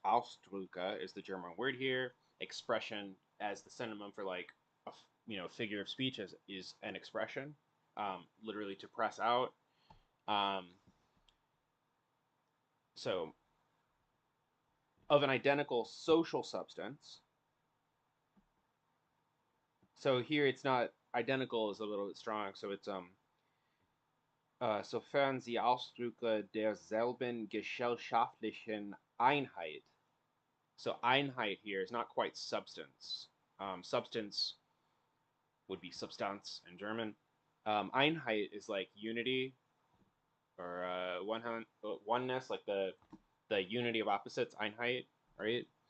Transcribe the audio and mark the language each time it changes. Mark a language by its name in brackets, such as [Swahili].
[English] Ausdrücke is the German word here. Expression as the synonym for like a figure of speech is an expression, literally to press out. So of an identical social substance. So here it's not identical is a little bit strong. So it's [German] sofern sie Ausdrücke derselben gesellschaftlichen Einheit [English] So Einheit here is not quite substance. Substance would be Substanz in German. Einheit is like unity or oneness, like the unity of opposites, Einheit, right?